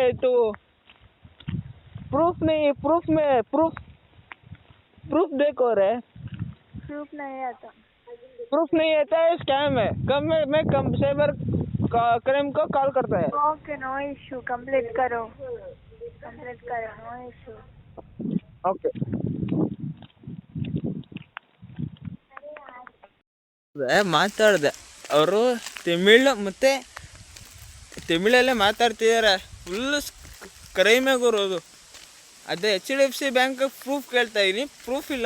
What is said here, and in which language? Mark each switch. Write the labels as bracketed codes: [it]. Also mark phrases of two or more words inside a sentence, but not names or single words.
[hi] तो प्रूफ देखो रे. प्रूफ नहीं आता है. स्कैम है. मैं साइबर क्राइम को कॉल करता है. [en] OK, no issue. Complete करो, no issue. OK. [kn] ಮಾತಾಡಿದೆ. ಅವರು ತಮಿಳಲ್ಲೇ ಮಾತಾಡ್ತಿದ್ದಾರೆ. ಫುಲ್ಲು ಕ್ರೈಮೇ ಗುರೋದು. ಅದೇ HDFC ಬ್ಯಾಂಕ್ ಪ್ರೂಫ್ ಕೇಳ್ತಾ ಇದ್ದೀನಿ. ಪ್ರೂಫ್ ಇಲ್ಲ.